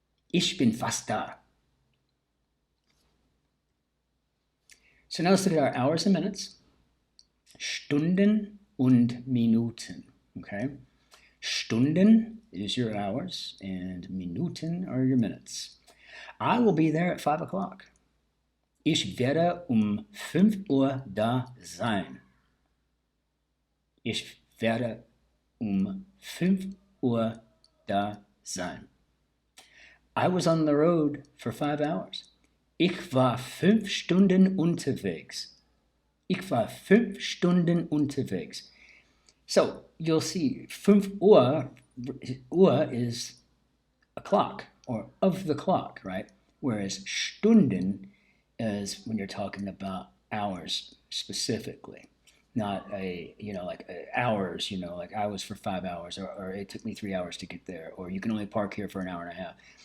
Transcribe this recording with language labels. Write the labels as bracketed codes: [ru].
[de] Ich bin fast da. [en] So now let's look at our hours and minutes. [de] Stunden und Minuten. [en] Okay? Stunden is your hours and Minuten are your minutes. I will be there at 5 o'clock. [de] Ich werde 5 Uhr da sein. Ich werde 5 Uhr da sein. [en] I was on the road for 5 hours. [de] Ich war 5 Stunden unterwegs. Ich war 5 Stunden unterwegs. [en] So you'll see 5 Uhr is a clock or of the clock, right? Whereas Stunden is when you're talking about hours specifically, not like hours, like I was for 5 hours, or it took me 3 hours to get there, or you can only park here for an hour and a half.